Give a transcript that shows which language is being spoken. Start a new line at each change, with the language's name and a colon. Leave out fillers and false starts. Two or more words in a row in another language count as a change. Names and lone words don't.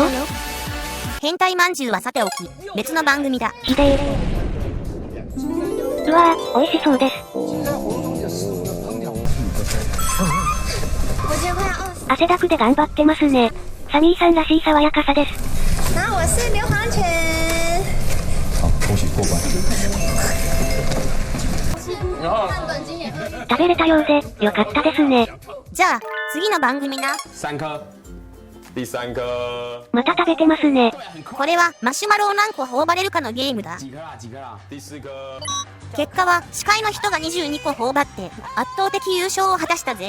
Japanese: 変態まんじゅうはさておき、別の番組だ。ひでえ。うわぁ、美味しそうです。汗だくで頑張ってますね。サミーさんらしい爽やかさです。
Chinese: 那我是刘航全。好，恭喜过关。
Japanese: 食べれたようで、よかったですね。じゃあ、次の番組な。
Chinese: 3颗。第3颗。
Japanese: また食べてますね。これはマシュマロを何個頬張れるかのゲームだ。
Chinese: 第4颗。
Japanese: 結果は司会の人が22個頬張って圧倒的優勝を果たしたぜ。